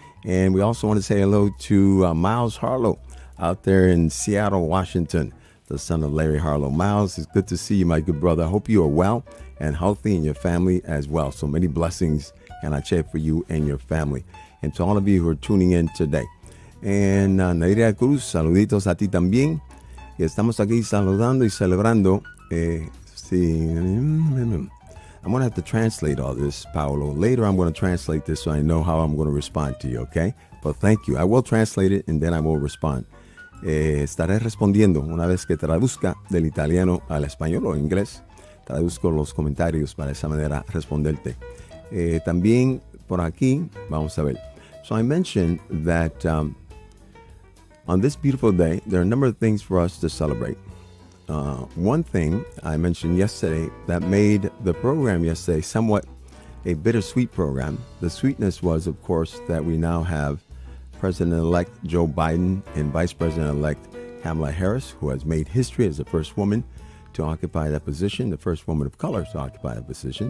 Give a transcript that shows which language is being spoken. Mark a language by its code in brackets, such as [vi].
[en] And we also want to say hello to Miles Harlow out there in Seattle, Washington, the son of Larry Harlow. Miles, it's good to see you, my good brother. I hope you are well and healthy, and your family as well. So many blessings, and I cheer for you and your family. And to all of you who are tuning in today. [es] And Nadia Cruz, saluditos a ti también. Y estamos aquí saludando y celebrando. [en] I'm going to have to translate all this, Paolo. Later, I'm going to translate this so I know how I'm going to respond to you, okay? But thank you. I will translate it, and then I will respond. [es] Estaré respondiendo una vez que traduzca del italiano al español o inglés. Traduzco los comentarios para de esa manera responderte. También por aquí, vamos a ver. [en] So I mentioned that on this beautiful day, there are a number of things for us to celebrate. One thing I mentioned yesterday that made the program yesterday somewhat a bittersweet program. The sweetness was, of course, that we now have President-elect Joe Biden and Vice President-elect Kamala Harris, who has made history as the first woman to occupy that position, the first woman of color to occupy that position.